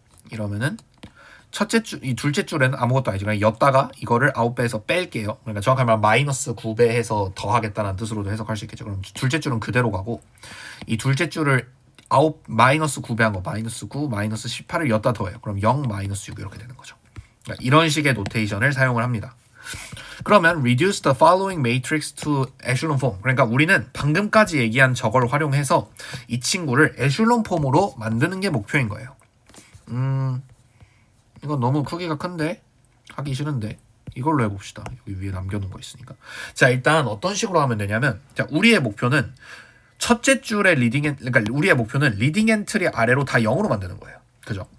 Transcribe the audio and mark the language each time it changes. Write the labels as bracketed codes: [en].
[ko] 이러면은 이 둘째 줄에는 아무것도 아니죠. 그냥 였다가 이거를 9배에서 뺄게요. 그러니까 정확하게 말하면 마이너스 9배 해서 더하겠다는 뜻으로도 해석할 수 있겠죠. 그럼 둘째 줄은 그대로 가고 이 둘째 줄을 마이너스 9배 한 거 마이너스 9, 마이너스 18을 였다 더해요. 그럼 0, 마이너스 6 이렇게 되는 거죠. 그러니까 이런 식의 노테이션을 사용을 합니다. 그러면 [en] reduce the following matrix to echelon form. [ko] 그러니까 우리는 방금까지 얘기한 저걸 활용해서 이 친구를 에슐론 폼으로 만드는 게 목표인 거예요. 이건 너무 크기가 큰데 하기 싫은데 이걸로 해봅시다. 여기 위에 남겨놓은 거 있으니까. 자, 일단 어떤 식으로 하면 되냐면, 자, 우리의 목표는 첫째 줄의 그러니까 우리의 목표는 리딩 엔트리 아래로 다 0으로 만드는 거예요. 그죠?